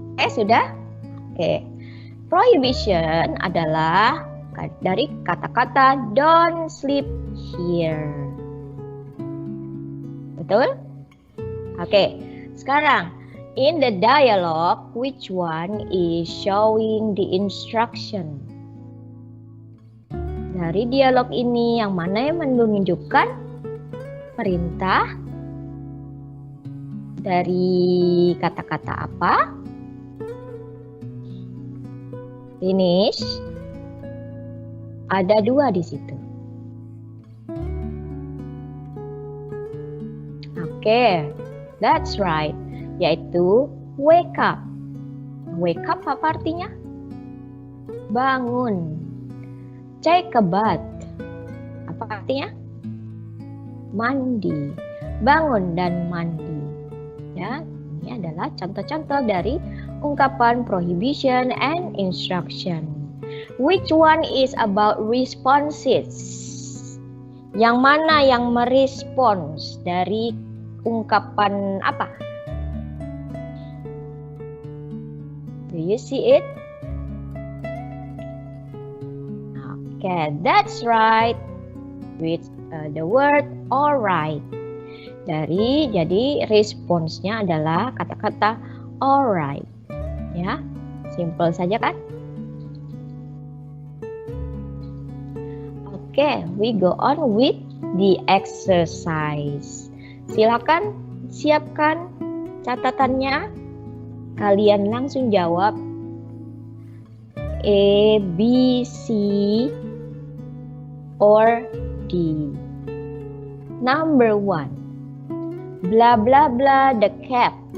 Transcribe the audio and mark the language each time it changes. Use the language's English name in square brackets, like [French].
[Indonesian] sudah? Oke. Prohibition adalah dari kata-kata don't sleep here. Betul? Oke. [English] Sekarang, in the dialogue, which one is showing the instruction? [Indonesian] Dari dialog ini, yang mana yang menunjukkan perintah? Dari kata-kata apa? Finish. Ada 2 di situ. [English] Oke, that's right. Yaitu wake up. [Indonesian] Wake up apa artinya? Bangun. Take a bath. Apa artinya? Mandi. Bangun dan mandi. Ya, ini adalah contoh-contoh dari ungkapan prohibition and instruction. [English] Which one is about responses? [Indonesian] Yang mana yang merespons dari ungkapan apa? [English] Do you see it? Okay, that's right. With the word alright. [Indonesian] Jadi responsnya adalah kata-kata alright. Ya, simple saja kan? [English] Oke, we go on with the exercise. [Indonesian] Silakan siapkan catatannya. Kalian langsung jawab A, B, C, or D. [English] Number 1. Blah blah blah the cap.